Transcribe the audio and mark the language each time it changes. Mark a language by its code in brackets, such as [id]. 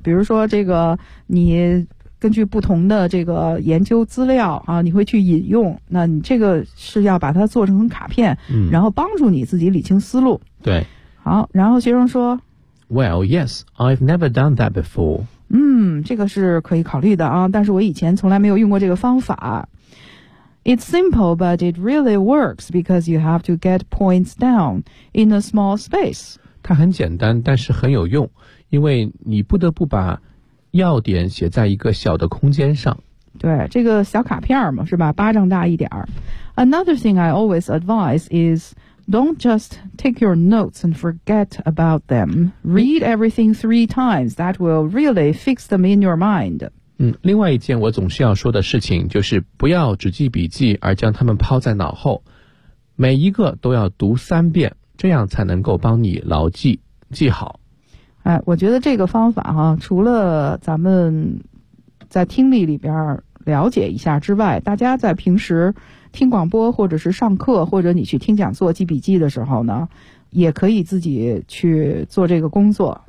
[zh] 比如说这个你根据不同的这个研究资料啊，你会去引用，那你这个是要把它做成卡片，然后帮助你自己理清思路。对，好，然后学生说 [en] Well, yes, I've never done that before. [zh] 这个是可以考虑的啊，但是我以前从来没有用过这个方法。 [en] It's simple, but it really works because you have to get points down in a small space. [zh] 它很简单，但是很有用，因为你不得不把要点写在一个小的空间上。对，这个小卡片嘛，是吧，巴掌大一点。 [en] Another thing I always advise is don't just take your notes and forget about them. Read everything three times. That will really fix them in your mind. [zh] 另外一件我总是要说的事情就是不要只记笔记而将它们抛在脑后，每一个都要读三遍，这样才能够帮你牢记记好。我觉得这个方法哈，除了咱们在听力里边了解一下之外，大家在平时听广播或者是上课或者你去听讲座记笔记的时候呢，也可以自己去做这个工作。